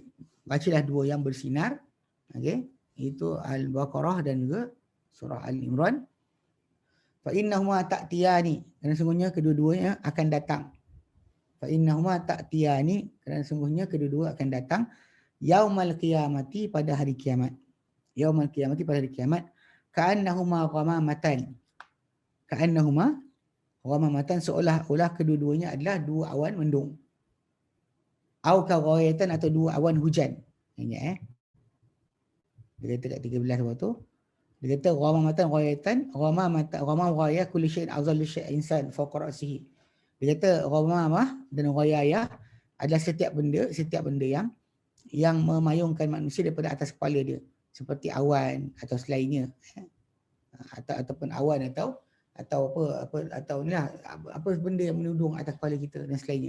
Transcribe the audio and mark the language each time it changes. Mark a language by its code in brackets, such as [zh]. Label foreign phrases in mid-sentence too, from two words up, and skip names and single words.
[ms] Bacalah dua yang bersinar. Okey. Itu Al-Baqarah dan juga surah Al-Imran. [ar] فإنهما تأتيان, [ms] kerana sungguhnya kedua-duanya akan datang. [ar] فإنهما تأتيان, [ms] kerana sungguhnya kedua-dua akan datang [ar] يوم القيامة, [ms] pada hari kiamat. [ar] يوم القيامة, [ms] pada hari kiamat. [ar] كأنهما غمامتان. كأنهما غمامتان, [ms] seolah-olah kedua-duanya adalah dua awan mendung. [ar] أو كغيايتان, [ms] atau dua awan hujan. Ingat dia kata kat 13 waktu. Dia kata [ar] غمامتان غيايتان، غمام غياية كل شيء أظل شيء إنسان فوق رأسه. [ms] Dia kata ghamamah dan ghayah adalah setiap benda yang memayungkan manusia daripada atas kepala dia, seperti awan atau selainnya, ataupun awan atau inilah apa benda yang menudung atas kepala kita dan selainnya.